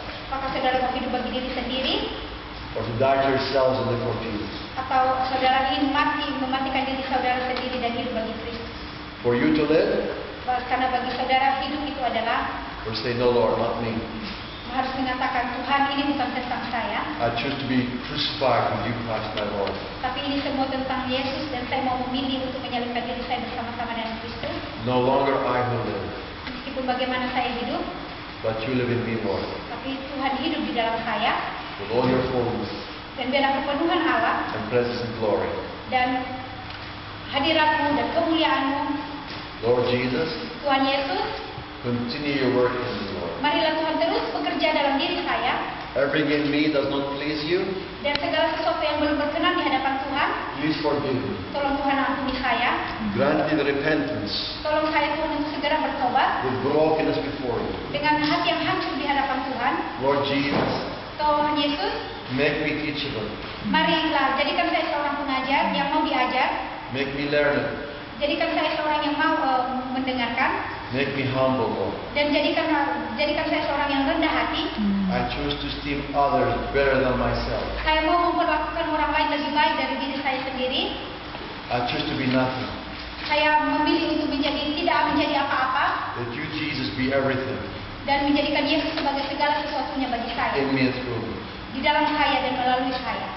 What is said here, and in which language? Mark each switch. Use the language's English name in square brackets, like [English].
[Indonesian] Apakah saudara mau hidup bagi diri sendiri [English] or to die to yourselves and live for Jesus. [Indonesian] atau saudara ingin mematikan diri saudara sendiri dan hidup bagi Kristus? [English] For you to live, [Indonesian] Karena bagi saudara hidup itu adalah [English] or say, no Lord, not me. [Indonesian] harus mengatakan Tuhan ini bukan tentang saya, [English] I choose to be crucified with you, Christ my Lord. [Indonesian] tapi ini semua tentang Yesus dan saya mau memilih untuk menyalibkan diri saya bersama-sama dengan Kristus. [English] No longer I who live, [Indonesian] Meskipun bagaimana saya hidup, [English] but you live in me, Lord. [Indonesian] tapi Tuhan hidup di dalam saya [English] With all your fullness [Indonesian] dan biarlah kepenuhan Allah [English] and presence and glory. [Indonesian] dan hadiratmu dan kemuliaanmu, [English] Lord Jesus, [Indonesian] Tuhan Yesus, [English] continue your work in me, Lord. [Indonesian] marilah Tuhan terus bekerja dalam diri saya [English] Everything in me does not please you, [Indonesian] dan segala sesuatu yang belum berkenan di hadapan Tuhan, [English] please forgive me. [Indonesian] tolong Tuhan ampuni saya, [English] Grant me the repentance [Indonesian] tolong saya Tuhan untuk segera bertobat [English] with brokenness before you. [Indonesian] dengan hati yang hancur di hadapan Tuhan. [English] Lord Jesus, [Indonesian] Tuhan Yesus, [English] make me teachable. [Indonesian] marilah jadikan saya seorang pengajar yang mau diajar, [English] Make me learned. [Indonesian] jadikan saya seorang yang mau mendengarkan, [English] Make me humble, Lord. [Indonesian] dan jadikan saya seorang yang rendah hati. [English] I choose to esteem others better than myself. [Indonesian] Saya mau memperlakukan orang lain lebih baik dari diri saya sendiri. [English] I choose to be nothing. [Indonesian] Saya memilih untuk tidak menjadi apa-apa [English] That you, Jesus, be everything [Indonesian] dan menjadikan Yesus sebagai segala sesuatunya bagi saya, [English] in me and through me. [Indonesian] di dalam saya dan melalui saya.